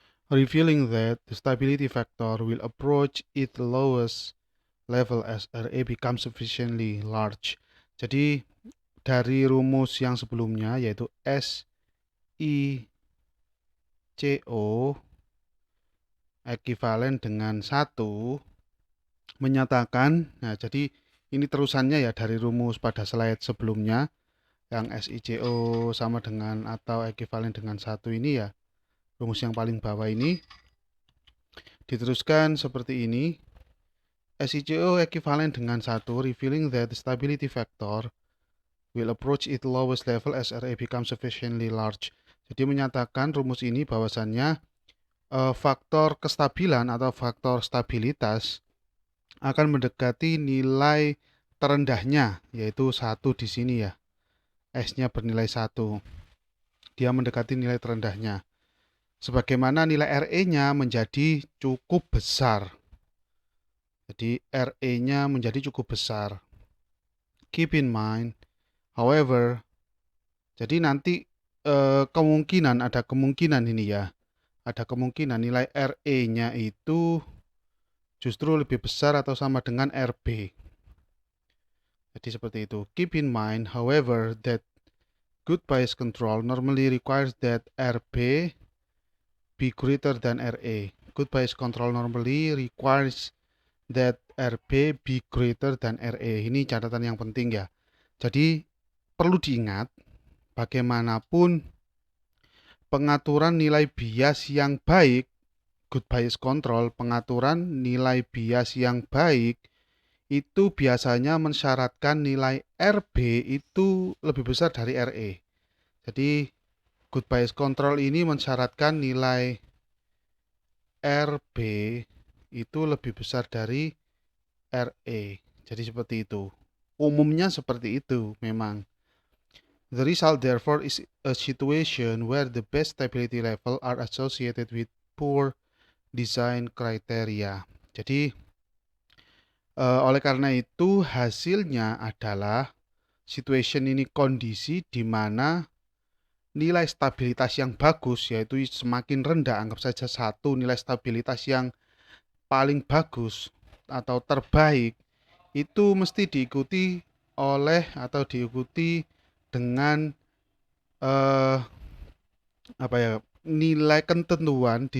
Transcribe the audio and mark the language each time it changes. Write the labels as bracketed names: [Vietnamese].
[English] Revealing that the stability factor will approach its lowest level as RA becomes sufficiently large. [Indonesian] Jadi dari rumus yang sebelumnya yaitu SICO ekivalen dengan 1 menyatakan, nah jadi ini terusannya ya dari rumus pada slide sebelumnya yang SICO sama dengan atau ekivalen dengan 1 ini ya, rumus yang paling bawah ini diteruskan seperti ini. SICO ekivalen dengan 1, [English] revealing that the stability factor will approach its lowest level as RA becomes sufficiently large. [Indonesian] Jadi menyatakan rumus ini bahwasannya faktor kestabilan atau faktor stabilitas akan mendekati nilai terendahnya, yaitu 1 di sini ya. S-nya bernilai 1. Dia mendekati nilai terendahnya. Sebagaimana nilai RE-nya menjadi cukup besar. Jadi RE-nya menjadi cukup besar. [English] Keep in mind, however, [Indonesian] jadi nanti ada kemungkinan ini ya. Ada kemungkinan nilai RE-nya itu justru lebih besar atau sama dengan RB. Jadi seperti itu. [English] Keep in mind, however, that good bias control normally requires that RB be greater than RA. Good bias control normally requires that RB be greater than RA. [Indonesian] Ini catatan yang penting ya. Jadi perlu diingat, bagaimanapun pengaturan nilai bias yang baik, good bias control, pengaturan nilai bias yang baik itu biasanya mensyaratkan nilai RB itu lebih besar dari RE. Jadi good bias control ini mensyaratkan nilai RB itu lebih besar dari RE. Jadi seperti itu. Umumnya seperti itu memang. [English] The result therefore is a situation where the best stability level are associated with poor design criteria. [Indonesian] Jadi oleh karena itu hasilnya adalah situation ini kondisi di mana nilai stabilitas yang bagus yaitu semakin rendah, anggap saja 1 nilai stabilitas yang paling bagus atau terbaik itu mesti diikuti oleh atau diikuti dengan eh, apa ya, nilai ketentuan.